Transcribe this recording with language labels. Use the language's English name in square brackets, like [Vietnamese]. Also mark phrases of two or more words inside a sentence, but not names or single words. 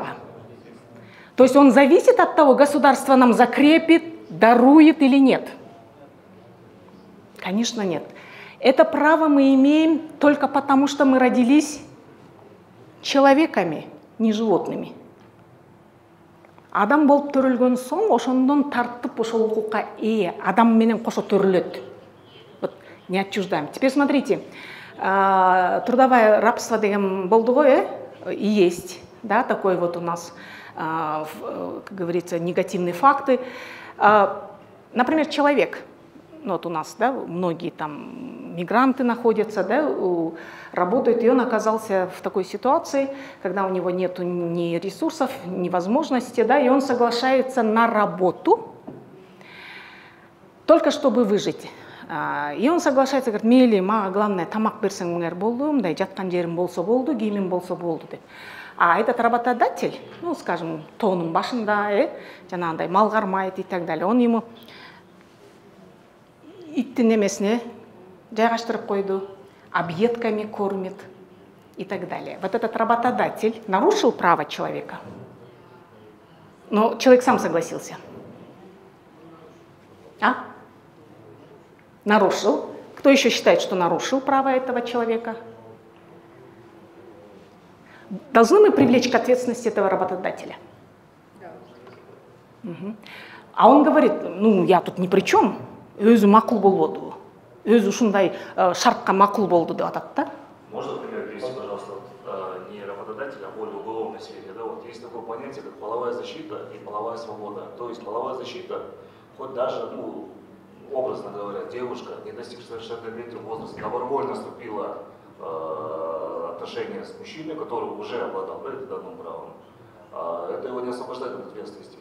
[Russian] То есть он зависит от того, государство нам закрепит, дарует или нет. Конечно, нет. Это право мы имеем только потому, что мы родились человеками, не животными. [Kyrgyz] Адам болып төрөлгөн соң, ошондон тартып ошол укукка ээ, адам менен кошо төрөлөт. [Russian] Вот не отчуждаем. Теперь смотрите, трудовое рабство [Kyrgyz] деген болду ғой, [Russian] и есть, да, такой вот у нас, как говорится, негативные факты. Например, человек. Вот у нас, да, многие там мигранты находятся, да, работают, и он оказался в такой ситуации, когда у него нет ни ресурсов, ни возможностей, да, и он соглашается на работу, только чтобы выжить. И он соглашается, говорит, [Kyrgyz] мейли, мага главное, тамак берсеңер болду, мындай жаткан жерим болсо болду, кийимим болсо болду деп. [Russian] А этот работодатель, ну, скажем, [Kyrgyz] тоонун башында, жанагындай мал кармайт [Russian] и так далее, он ему [Kyrgyz] иттин немесине жайгаштырып койду, [Russian] объедками кормит и так далее. Вот этот работодатель нарушил право человека, но человек сам согласился. Нарушил. Кто еще считает, что нарушил право этого человека? Должны мы привлечь к ответственности этого работодателя? Угу. А он говорит, ну, я тут ни при чем, [Kyrgyz] өзі мақұл болду, өзі ушундай шартқа мақұл болду деп атат да? [Russian] Можно пример привести, пожалуйста, не работодателя, а более уголовной сфере. Да? Вот есть такое понятие, как половая защита и половая свобода. То есть половая защита, хоть даже, ну, образно говоря, девушка, не достигшая совершеннолетнего возраста, добровольно вступила в отношения с мужчиной, который уже обладал данным правом, это его не освобождает от ответственности.